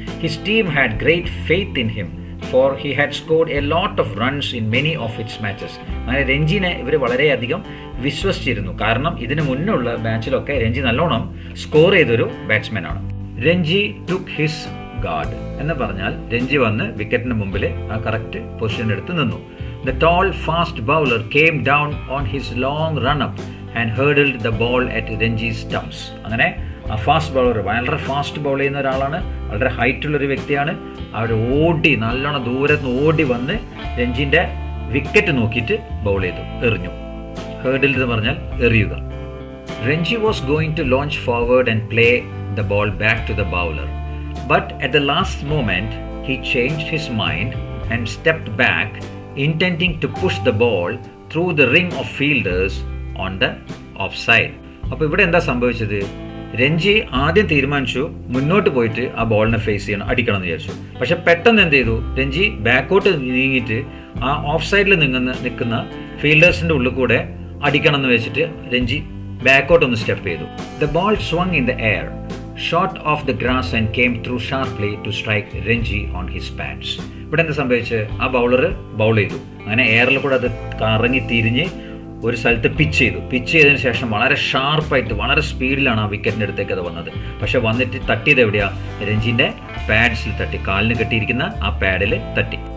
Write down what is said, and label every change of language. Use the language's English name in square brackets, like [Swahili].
[English] His team had great faith in him for he had scored a lot of runs in many of its matches. [Malayalam] അങ്ങനെ രഞ്ജിനെ ഇവർ വളരെയധികം വിശ്വസിച്ചിരുന്നു. കാരണം ഇതിന് മുന്നുള്ള മാച്ചിലൊക്കെ രഞ്ജി നല്ലോണം സ്കോർ ചെയ്തൊരു ബാറ്റ്സ്മാനാണ്. [English] Ranji took his guard [Malayalam] എന്ന് പറഞ്ഞാൽ രഞ്ജി വന്ന് വിക്കറ്റിന് മുമ്പിൽ ആ കറക്റ്റ് പൊസിഷൻ എടുത്ത് നിന്നു. [English] The tall fast bowler came down on his long run-up and hurdled the ball at Ranji'S stumps. [Malayalam] അങ്ങനെ ആ ഫാസ്റ്റ് ബൗളർ വളരെ ഫാസ്റ്റ് ബൗൾ ചെയ്യുന്ന ഒരാളാണ്, വളരെ ഹൈറ്റുള്ളൊരു വ്യക്തിയാണ്. അവർ ഓടി നല്ലോണം ദൂരത്ത് നിന്ന് ഓടി വന്ന് രഞ്ജിൻ്റെ വിക്കറ്റ് നോക്കിയിട്ട് ബൗൾ ചെയ്തു, എറിഞ്ഞു. ഹേർഡിൽ എന്ന് പറഞ്ഞാൽ എറിയുക. [English] Ranji was going to lunge forward and play the ball back to the bowler. But at the last moment, he changed his mind and stepped back, intending to push the ball through the ring of fielders on the offside. [Malayalam] അപ്പോൾ ഇവിടെ എന്താ സംഭവിച്ചത്? രഞ്ജി ആദ്യം തീരുമാനിച്ചു മുന്നോട്ട് പോയിട്ട് ആ ബോളിനെ face ചെയ്യണം, അടിക്കണം എന്ന് വിചാരിച്ചു. പക്ഷെ പെട്ടെന്ന് എന്ത് ചെയ്തു? രഞ്ജി ബാക്കോട്ട് നീങ്ങിയിട്ട് ആ ഓഫ് സൈഡിൽ നിൽക്കുന്ന ഫീൽഡേഴ്സിൻ്റെ ഉള്ളിൽ കൂടെ അടിക്കണം എന്ന് വെച്ചിട്ട് രഞ്ജി ബാക്കോട്ട് ഒന്ന് സ്റ്റെപ്പ് ചെയ്തു. [English] The ball swung in the air shot off the grass and came through sharply to strike Ranji on his pads. [Malayalam] ഇവിടെ എന്താ സംഭവിച്ചത്? ആ ബൗളർ ബൗൾ ചെയ്തു, അങ്ങനെ എയറിൽ കൂടെ അത് കറങ്ങി തിരിഞ്ഞ് ഒരു സ്ഥലത്ത് പിച്ച് ചെയ്തതിന് ശേഷം വളരെ ഷാർപ്പായിട്ട് വളരെ സ്പീഡിലാണ് ആ വിക്കറ്റിൻ്റെ അടുത്തേക്ക് അത് വന്നത്. പക്ഷെ വന്നിട്ട് തട്ടിയത് എവിടെയാണ്? രഞ്ജിൻ്റെ പാഡ്സിൽ തട്ടി, കാലിന് കെട്ടിയിരിക്കുന്ന ആ പാഡിൽ തട്ടി.